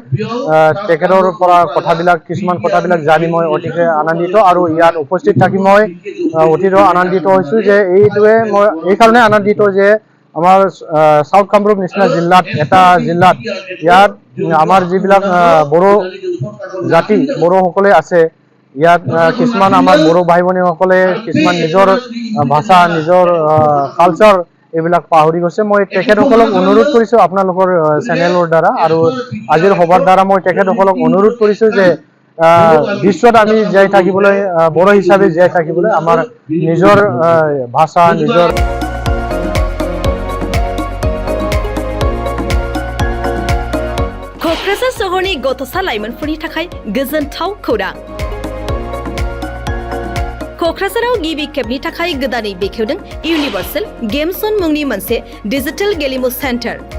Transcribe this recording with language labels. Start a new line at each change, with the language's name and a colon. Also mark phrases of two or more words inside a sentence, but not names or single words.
Assamese: তেখেতৰ পৰা কিছুমান কথাবিলাক জানি মই অতিকে আনন্দিত আৰু ইয়াত উপস্থিত থাকি মই অতিকৈ আনন্দিত হৈছোঁ যে মই এইকাৰণে আনন্দিত যে আমাৰ সাউথ কামৰূপ নিচিনা এটা জিলাত ইয়াত আমাৰ যিবিলাক বড়ো জাতি বড়োসকলে আছে, ইয়াত কিছুমান আমাৰ বড়ো ভাই ভনীসকলে কিছুমান নিজৰ ভাষা, নিজৰ কালচাৰ এইবিলাক পাহৰি গৈছে। মই তেখেতসকলক অনুৰোধ কৰিছোঁ আপোনালোকৰ চেনেলৰ দ্বাৰা আৰু আজিৰ সভাৰ দ্বাৰা মই তেখেতসকলক অনুৰোধ কৰিছোঁ যে বিশ্বত আমি জীয়াই থাকিবলৈ, বড়ো হিচাপে জীয়াই থাকিবলৈ আমাৰ নিজৰ ভাষা, নিজৰ
Bodo: क'क्राझार सहरनि गथ'सा लाइमोनफोरनि थाखाय गोजोनथाव खौरां। क'क्राझाराव गिबि खेबनि थाखाय गोदानै बेखेवदों इउनिभार्सेल गेम जन मुंनि मोनसे डिजिटेल गेलेमु सेन्टार।